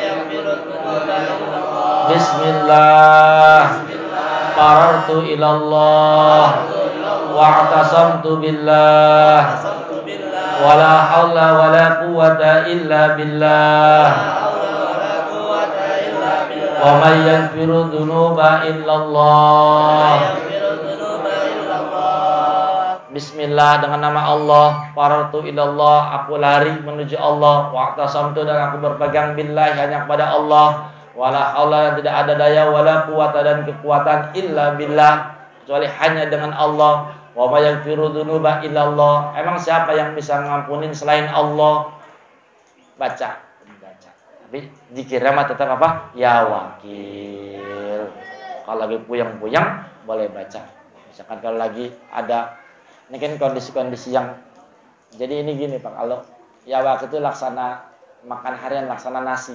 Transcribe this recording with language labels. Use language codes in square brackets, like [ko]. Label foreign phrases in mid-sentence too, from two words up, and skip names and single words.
[ar] بسم الله قررت إلى الله واعتصمت بالله ولا حول ولا قوة إلا بالله ومن يغفر الذنوب إلا الله. [id] Bismillah, dengan nama Allah, [ar] قررت إلى الله, [id] aku lari menuju Allah, wa'tasamtu, dan aku berpegang billah, hanya kepada Allah, [ar] ولا حول, [id] tidak ada daya, [ar] ولا قوة, [id] dan kekuatan, [ar] إلا بالله, [id] kecuali hanya dengan Allah, [ar] ومن يغفر الذنوب إلا الله. [id] Emang siapa yang bisa ngampunin selain Allah? Baca. Tapi zikirnya mah tetap apa? Ya wakil. Kalau lagi puyeng-puyeng boleh baca. Misalkan kalau lagi ada, ini kan kondisi-kondisi yang, jadi ini gini Pak, kalau ya wakil itu laksana makan harian, laksana nasi.